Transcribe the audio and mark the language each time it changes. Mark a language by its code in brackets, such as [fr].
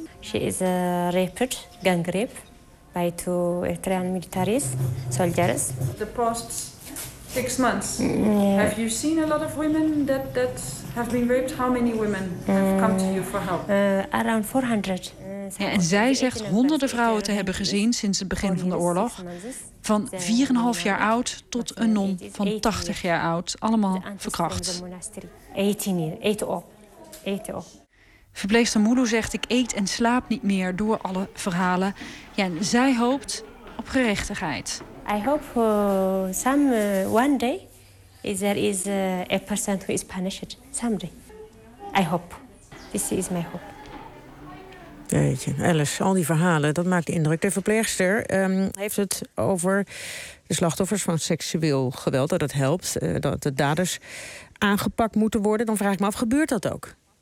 [en] She is raped, gang raped by 2 Eritrean military soldiers. The past 6 months, have you seen a lot of women that have been raped? How many women have come to you for help? Around 400. [nl] Ja, en zij zegt honderden vrouwen te hebben gezien sinds het begin van de oorlog. Van 4,5 jaar oud tot een non van 80 jaar oud. Allemaal verkracht. 18 jaar. Eten op. Verpleegster Mulu zegt, ik eet en slaap niet meer door alle verhalen. Ja, en zij hoopt op gerechtigheid. [en] I hope one day there is a person who is punished. Someday. I hope. This is my hope. [nl] Jeetje, Alice, al die verhalen, dat maakt indruk. De verpleegster heeft het over de slachtoffers van seksueel geweld. Dat het helpt, dat de daders aangepakt moeten worden. Dan vraag ik me af, gebeurt dat ook?